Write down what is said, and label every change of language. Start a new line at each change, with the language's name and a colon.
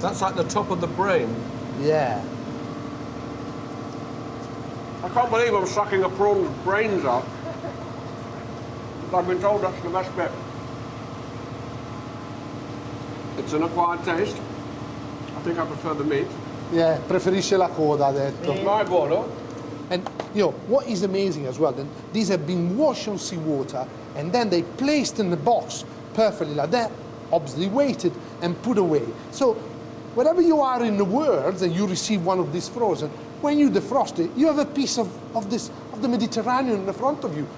English: That's like the top of the brain. Yeah. I can't believe I'm sucking a prawn's brains up. I've been told that's the best bit. It's an acquired taste. I think I prefer the meat.
Italian: Yeah, preferisce la coda, ha detto. My buono.
English: And you know what is amazing as well? Then these have been washed on seawater and then they placed in the box perfectly like that, obviously weighted and put away. So wherever you are in the world and you receive one of these frozen, when you defrost it, you have a piece of the Mediterranean in the front of you.